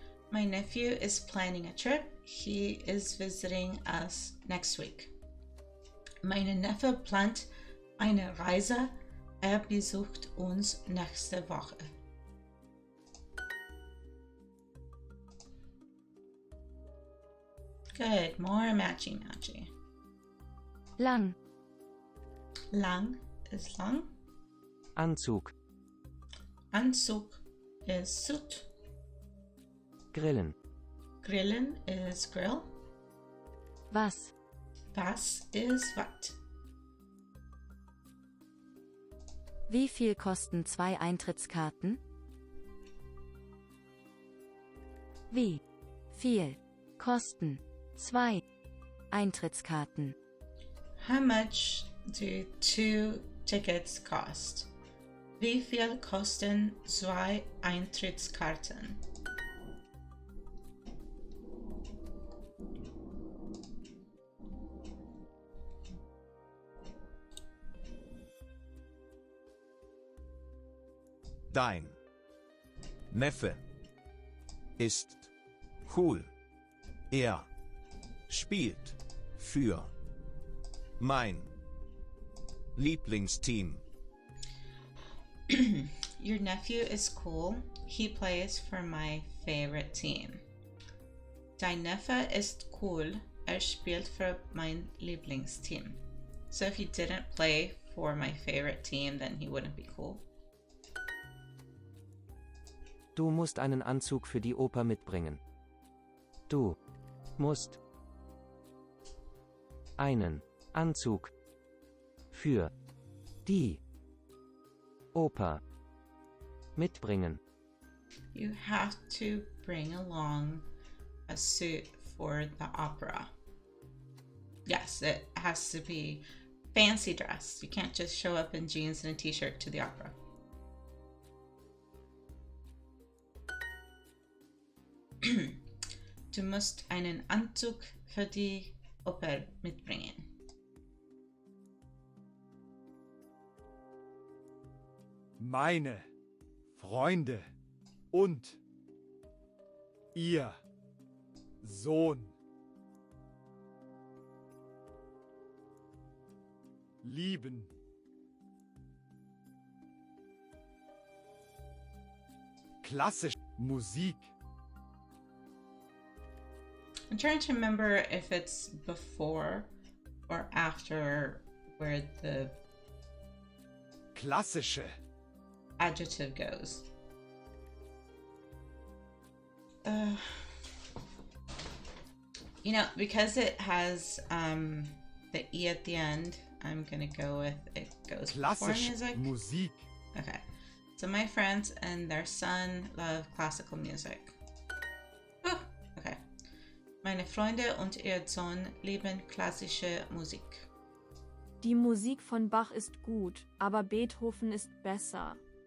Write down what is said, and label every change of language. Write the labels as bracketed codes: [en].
[en] My nephew is planning a trip. He is visiting us next week. [de] Mein Neffe plant eine Reise. Er besucht uns nächste Woche. [en] Good. More matchy. [de] Lang. [en] Lang is long. [de] Anzug. [en] Anzug is suit. [de] Grillen. [en] Grillen is grill. [de] Was? [en] Was is what. [de] Wie viel kosten 2 Eintrittskarten? Wie viel kosten 2 Eintrittskarten? [en] How much do 2 tickets cost? [de] Wie viel kosten 2 Eintrittskarten? Dein Neffe ist cool. Er spielt für mein Lieblingsteam. [en] Your nephew is cool. He plays for my favorite team. [de] Dein Neffe ist cool. Spielt für mein Lieblingsteam. [en] So if he didn't play for my favorite team, then he wouldn't be cool. [de] Du musst einen Anzug für die Oper mitbringen. Du musst einen Anzug für die Oper mitbringen. [en] You have to bring along a suit for the opera. Yes, it has to be fancy dress. You can't just show up in jeans and a t-shirt to the opera. [de] Du musst einen Anzug für die Oper mitbringen. Meine Freunde und ihr Sohn lieben klassische Musik. [en] I'm trying to remember if it's before or after where the [de] Klassische [en] adjective goes. You know, because it has the E at the end, I'm gonna go with it goes before [de] klassische [en] music. [de] Musik. [en] Okay. So my friends and their son love classical music. Oh, okay. [de] Meine Freunde und ihr Sohn lieben klassische Musik. Die Musik von Bach ist gut, aber Beethoven ist besser.